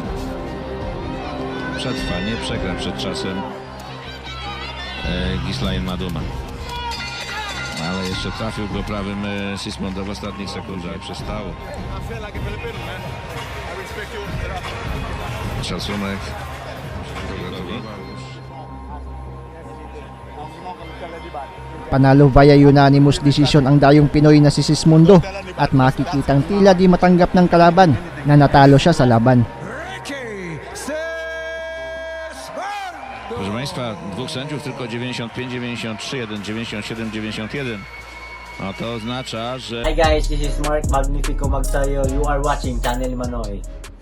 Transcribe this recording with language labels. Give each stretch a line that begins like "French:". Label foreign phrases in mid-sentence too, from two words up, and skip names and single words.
Polish: Przetrwa, nie przegra przed czasem Gislain Maduma. Ale jeszcze trafił go prawym Sismondo w ostatnich sekundach. Przestało. Szacunek.
Filipino: Panalo
English: via unanimous decision
Filipino: ang dayong Pinoy na si Sismondo at makikitang tila di matanggap ng kalaban na natalo siya sa laban.
Polish: Ricky Sismondo! Proszę Państwa, dwóch sędziów tylko 95-93, jeden 97-91. No to oznacza, że
English: Hi guys, this is Mark Magnifico Magsayo. You are watching Channel Manoy.